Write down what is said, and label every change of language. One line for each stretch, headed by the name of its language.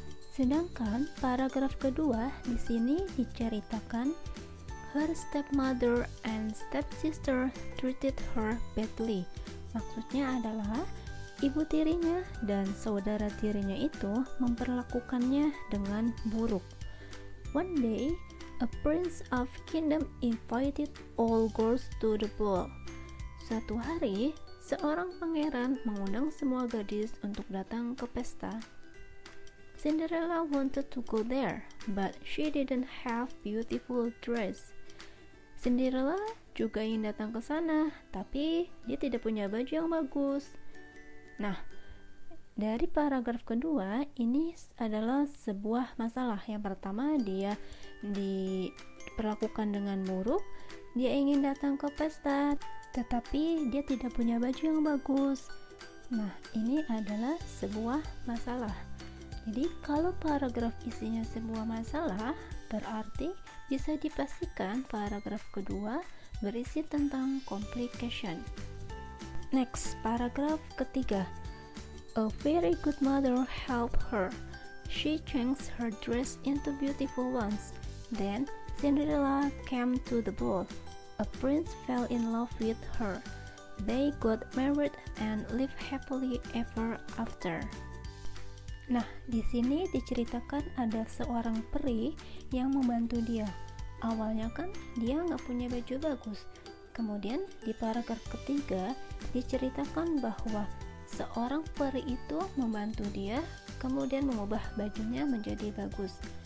Indonesian: Sedangkan paragraf kedua di sini diceritakan
English: her stepmother and stepsister treated her badly.
Indonesian: Maksudnya adalah ibu tirinya dan saudara tirinya itu memperlakukannya dengan buruk.
English: One day, a prince of kingdom invited all girls to the ball.
Indonesian: Suatu hari, seorang pangeran mengundang semua gadis untuk datang ke pesta.
English: Cinderella wanted to go there, but she didn't have beautiful dress.
Indonesian: Cinderella juga ingin datang ke sana, tapi dia tidak punya baju yang bagus. Nah, dari paragraf kedua, ini adalah sebuah masalah. Yang pertama, dia diperlakukan dengan buruk. Dia ingin datang ke pesta, tetapi dia tidak punya baju yang bagus. Nah, ini adalah sebuah masalah. Jadi, kalau paragraf isinya sebuah masalah, berarti bisa dipastikan paragraf kedua berisi tentang complication. Next, paragraf ketiga.
English: A very good mother helped her. She changed her dress into beautiful ones. Then Cinderella came to the ball. A prince fell in love with her. They got married and lived happily ever after.
Indonesian: Nah, di sini diceritakan ada seorang peri yang membantu dia. Awalnya kan dia nggak punya baju bagus. Kemudian di paragraf ketiga diceritakan bahwa seorang peri itu membantu dia, kemudian mengubah bajunya menjadi bagus.